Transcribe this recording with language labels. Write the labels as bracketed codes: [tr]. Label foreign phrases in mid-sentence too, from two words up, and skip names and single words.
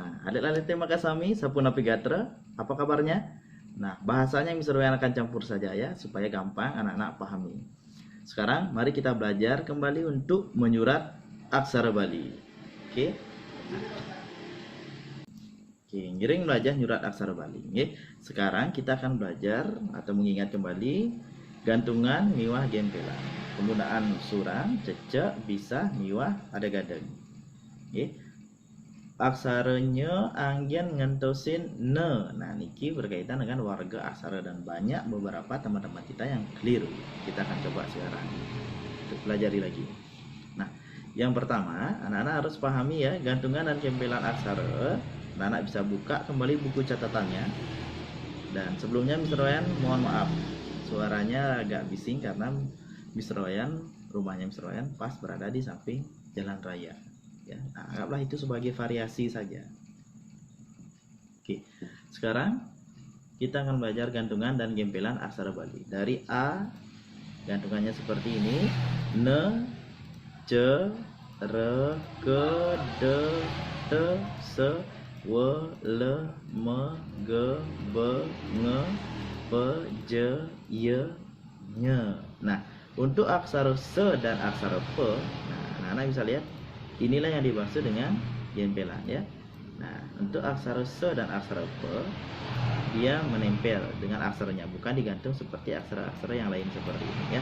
[id] Adik-adik terima kasih, Sapuna Pigatra, apa kabarnya? Nah, bahasanya Mr. Wayan akan campur saja ya, supaya gampang anak-anak pahami. Sekarang, mari kita belajar kembali untuk menyurat aksara Bali. Oke? Oke, [ban] ngiring belajar nyurat aksara Bali. [id] Oke? Sekarang kita akan belajar atau mengingat kembali gantungan, miwah, gempelan. Penggunaan surang, cecek, bisa, miwah, ada gadang. Oke? [ban] Aksaranya angin ngentosin ne. [id] Nah, niki berkaitan dengan warga aksara dan banyak beberapa teman-teman kita yang keliru. Kita akan coba sekarang untuk pelajari lagi. Nah, yang pertama, anak-anak harus pahami ya gantungan dan gempelan aksara. Anak-anak bisa buka kembali buku catatannya. Dan sebelumnya Mr. Wayan mohon maaf, suaranya agak bising karena Mr. Wayan, rumahnya Mr. Wayan pas berada di samping jalan raya. Ya, nah, anggaplah itu sebagai variasi saja. Oke, sekarang kita akan belajar gantungan dan gempelan aksara Bali. Dari A, gantungannya seperti ini: [ban] ne, ce, re, ke, de, te, se, we, le, me, ge, be, nge, pe, je, ye, nye. [id] Nah, untuk aksara se dan aksara pe, nah, anak-anak bisa lihat inilah yang dimaksud dengan gempelan ya. Nah, untuk aksara se dan aksara pe, dia menempel dengan aksaranya, bukan digantung seperti aksara-aksara yang lain seperti ini ya.